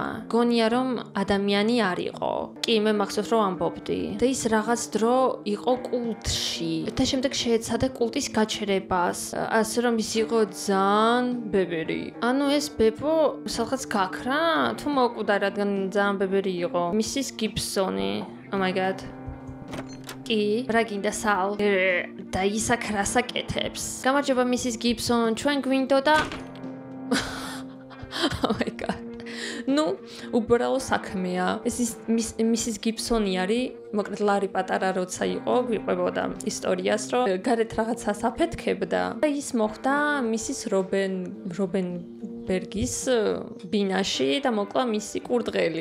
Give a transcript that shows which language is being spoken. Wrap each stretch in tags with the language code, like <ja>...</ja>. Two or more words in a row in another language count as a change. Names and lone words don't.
<ka>გონია რომ ადამიანი არ იყო. კი, მე მახსოვს რომ ამბობდი. და ის რაღაც დრო იყო კულტში. და შემდეგ შეეცადა კულტის გაჩერებას. ასე რომ ის იყო ძალიან ბებერი. ანუ ეს ბებო სადღაც გაქრა? თუ მოკვდა, რადგან ძალიან ბებერი იყო. მისის გიბსონი.</ka> <en>Oh my god.</en> <ka>კი, რა გინდა სალ? და ის აქ რას აკეთებს? გამარჯობა მისის გიბსონ, ჩვენ გვინდოდა</ka> <en>Oh my god.</en> <ka>უბრალო საქმეა. ეს მისის გიბსონი არის, მოკლედ ლარი პატარა როცა იყო, გვიყვებოდა ისტორიას, რომ გარეთ რაღაცას აფეთქებდა და ის მოხდა მისის რობენბერგის ბინაში და მოკლა მისი კურდღელი.</ka>